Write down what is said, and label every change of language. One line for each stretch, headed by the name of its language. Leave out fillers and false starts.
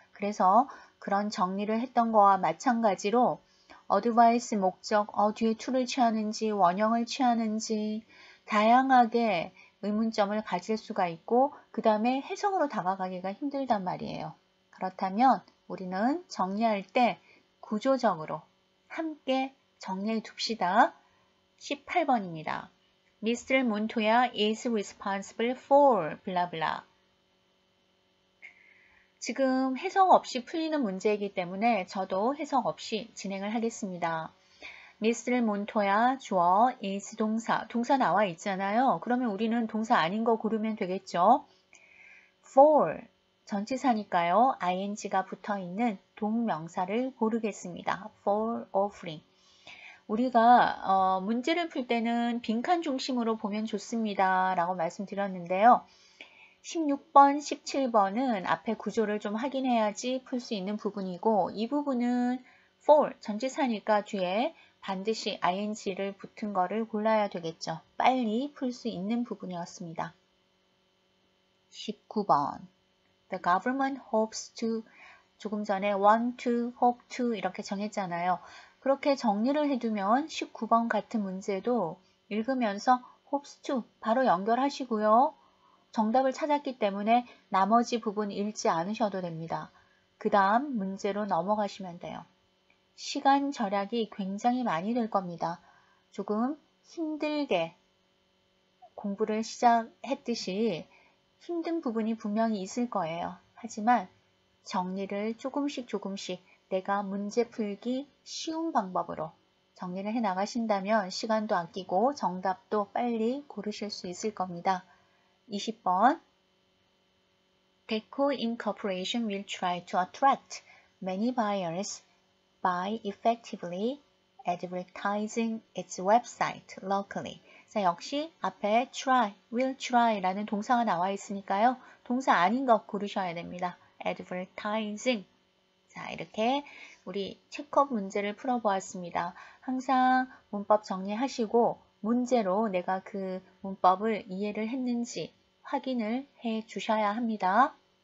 Korean: 그래서 그런 정리를 했던 거와 마찬가지로 어드바이스 목적, 뒤에 to를 취하는지 원형을 취하는지 다양하게 의문점을 가질 수가 있고 그 다음에 해석으로 다가가기가 힘들단 말이에요. 그렇다면 우리는 정리할 때 구조적으로 함께 정리해 둡시다. 18번입니다. Mr.
English: Montoya is responsible for
Korean: 블라블라. 지금 해석 없이 풀리는 문제이기 때문에 저도 해석 없이 진행을 하겠습니다.
English: Mr.
Korean: Montoya 주어, is 동사, 동사 나와 있잖아요. 그러면 우리는 동사 아닌 거 고르면 되겠죠. for, 전치사니까요. ing가 붙어있는 동명사를 고르겠습니다.
English: for offering.
Korean: 우리가 문제를 풀 때는 빈칸 중심으로 보면 좋습니다. 라고 말씀드렸는데요. 16번, 17번은 앞에 구조를 좀 확인해야지 풀 수 있는 부분이고 이 부분은 for, 전치사니까 뒤에 반드시 ing를 붙은 거를 골라야 되겠죠. 빨리 풀 수 있는 부분이었습니다.
English: 19번 The government hopes to
Korean: 조금 전에
English: want to, hope to
Korean: 이렇게 정했잖아요. 그렇게 정리를 해두면 19번 같은 문제도 읽으면서 hopes to 바로 연결하시고요. 정답을 찾았기 때문에 나머지 부분 읽지 않으셔도 됩니다. 그 다음 문제로 넘어가시면 돼요. 시간 절약이 굉장히 많이 될 겁니다. 조금 힘들게 공부를 시작했듯이 힘든 부분이 분명히 있을 거예요. 하지만 정리를 조금씩 내가 문제 풀기 쉬운 방법으로 정리를 해 나가신다면 시간도 아끼고 정답도 빨리 고르실 수 있을 겁니다.
English: 20번 Deco Incorporation will try to attract many buyers by effectively advertising its website locally.
Korean: 자, 역시 앞에 try, will try라는 동사가 나와 있으니까요. 동사 아닌 것 고르셔야 됩니다.
English: advertising.
Korean: 자, 이렇게 우리 체크업 문제를 풀어보았습니다. 항상 문법 정리하시고 문제로 내가 그 문법을 이해를 했는지 확인을 해 주셔야 합니다.